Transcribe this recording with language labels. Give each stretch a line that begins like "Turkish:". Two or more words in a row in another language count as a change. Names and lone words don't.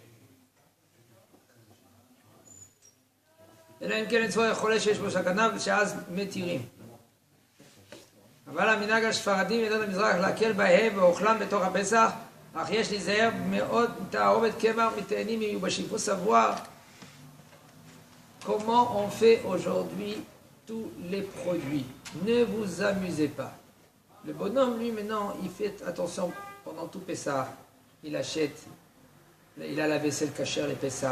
Hebrew: אלא אם כן לצורך חולה שיש בו סכנה שאז מתירים. אבל המנהג הספרדים ידעת המזרח להקל בהם ואוכלם בתוך הפסח, אך יש להיזהר מאוד תערובת קמח מתאנים מיובשים.
French: Faut savoir comment on fait aujourd'hui tous les produits. Ne vous amusez pas. Le bonhomme, lui, maintenant, il fait attention pendant tout Pessah. Il achète, il a la vaisselle cachère, les Pessah.